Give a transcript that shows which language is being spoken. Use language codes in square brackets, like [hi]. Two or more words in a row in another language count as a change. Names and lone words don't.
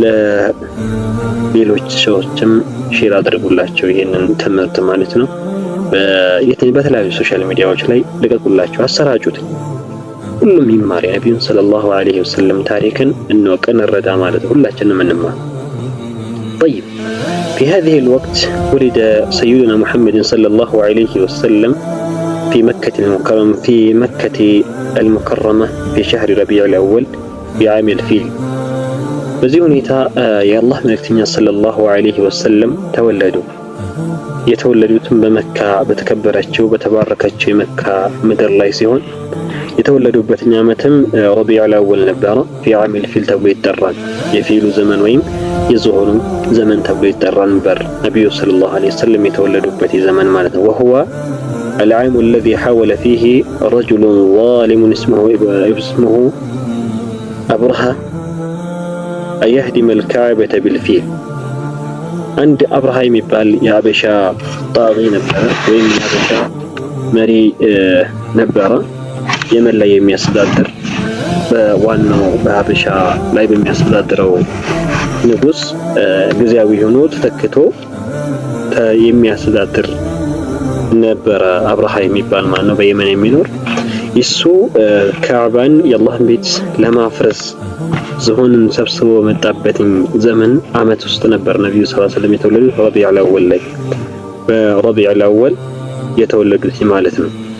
[am] ለሌሎች ሰዎችም ሼር አድርጉላቸው ይሄንን ትምህርት ማለት ነው። በተለያዩ ሶሻል ሚዲያዎች ላይ ልቀቁላቸው፣ አሰራጩት። ሁሉም ይማር የነብዩን [ar] صلى الله عليه وسلم [am] ታሪክን እንወቅ እንረዳ ማለት ሁላችንም እንማር። [ar] طيب في هذه الوقت ولد سيدنا محمد صلى الله عليه وسلم في مكة المكرمة في شهر ربيع الأول في عام الفيل [am] በዚህ ሁኔታ የአላህ መልእክተኛ [ar] صلى الله عليه وسلم [am] የተወለዱትም በመካ በተከበረችው በተባረከችው የመካ ምድር ላይ ሲሆን የተወለዱበት ዓመትም ረቢዑል አወል ነበር። [ar] في عام الفيل [am] ተብሎ ይጠራል። የፊሉ ዘመን ወይም የዝሆኑ ዘመን ተብሎ ይጠራል ነበር ነብዩ [ar] صلى الله عليه وسلم [am] የተወለዱበት ዘመን ማለት ነው። [ar] وهو العام الذي حاول فيه رجل ظالم اسمه أبرهة أن يهدم الكعبة بالفيل عند أبرهة [am] የሚባል የአበሻ ጣጊ ነበር ወይም የአበሻ መሪ ነበር የመን ላይ የሚያስተዳድር በዋናው በሀበሻ ላይ በሚያስተዳድረው ንጉስ ጊዜያዊ ሆኖ ተተክቶ የሚያስተዳድር ነበረ። አብርሃ የሚባል ማለት ነው፣ በየመን የሚኖር እሱ ካዕባን የአላህን ቤት ለማፍረስ ዝሆንን ሰብስቦ መጣበትኝ ዘመን አመት ውስጥ ነበር ነብዩ [ar] صلى الله عليه وسلم [am] የተወለዱት። ረቢዑል አወል ላይ በረቢዑል አወል የተወለዱት ማለት ነው።